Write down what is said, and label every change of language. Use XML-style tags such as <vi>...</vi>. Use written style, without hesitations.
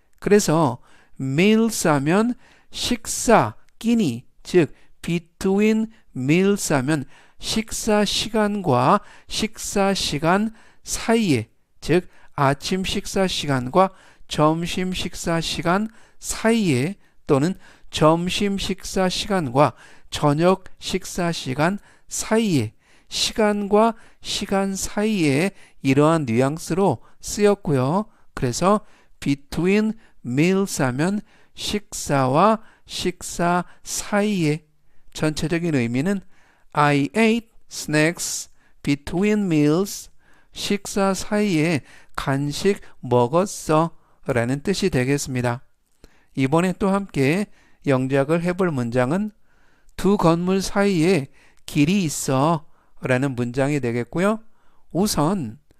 <ko>그래서 meals 하면 식사, 끼니, 즉</ko> <en>between meals</en> <ko>하면 식사 시간과 식사 시간 사이에, 즉 아침 식사 시간과 점심 식사 시간 사이에 또는 점심 식사 시간과 저녁 식사 시간 사이에, 시간과 시간 사이에 이러한 뉘앙스로 쓰였고요. 그래서</ko> <en>between meals</en> <ko>하면 식사와 식사 사이에. 전체적인 의미는</ko> <en>I ate snacks between meals.</en> <ko>식사 사이에 간식 먹었어 라는 뜻이 되겠습니다. 이번에 또 함께 영작을 해볼 문장은 두 건물 사이에 길이 있어 라는 문장이 되겠고요. 우선</ko>